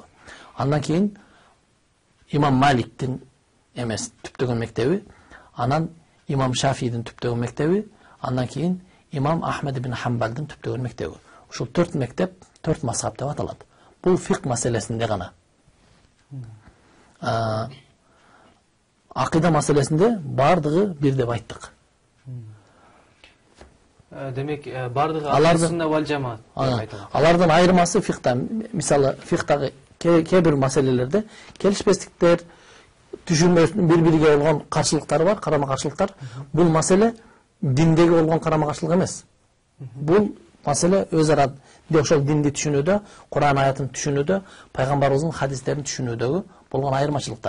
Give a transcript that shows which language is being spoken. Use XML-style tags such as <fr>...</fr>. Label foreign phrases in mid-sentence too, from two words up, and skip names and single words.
<ky>Андан кийин имам Маликтин эмес түптөгөн мектеби, анан имам Шафийдин түптөгөн мектеби, андан кийин имам Ахмед ибн Хамбалдын түптөгөн мектеби. Ушул 4 мектеп 4 мазхаб деп аталат. Бул фикх маселесинде гана. Акыйда маселесинде бардыгы бир деп айттык. Демек, бардыгы</ky> <ar>أهل السنة والجماعة</ar> <ky>деп айтылат. Алардын айырмасы фикхта, мисалы фикхтагы кээ бир маселелерде келишпестиктер, түшүнбөстүн бири-бириге болгон каршылыктары бар, карама-каршылыктар. Бул маселе диндеги болгон карама-каршылык эмес. Бул маселе өз ара ошол динди түшүнүүдө, Куран аятын түшүнүүдө, пайгамбарыбыздын хадистерин түшүнүүдөгү болгон айырмачылыктар.</ky>